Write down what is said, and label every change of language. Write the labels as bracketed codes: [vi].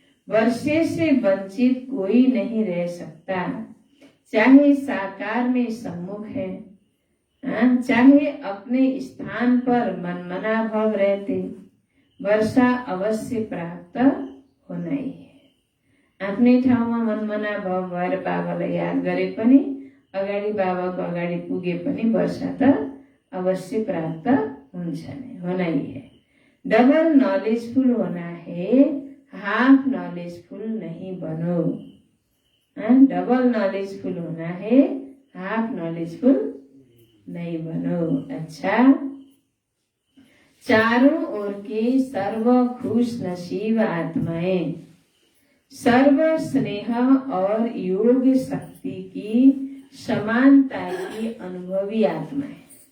[hi] वर्षे से वंचित कोई नहीं रह सकता, चाहे साकार में सम्मुख है, चाहे अपने स्थान पर मनमना भाव रहते, वर्षा अवश्य प्राप्त होना ही है। [ne] आफ्नै ठाउँमा मनमना भाव भएर बाबालाई याद गरे पनि, अगाडि बाबाको अगाडि पुगे पनि वर्षा त अवश्य प्राप्त हुन्छ नै, [hi] होना ही है। डबल नॉलेजफुल होना है, हाफ नॉलेजफुल नहीं बनो। डबल नॉलेजफुल होना है, हाफ नॉलेजफुल नहीं बनो। अच्छा, चारों ओर के सर्व खुश नसीब आत्माएं, सर्व स्नेह और योग शक्ति की समानता की अनुभवी आत्माएं,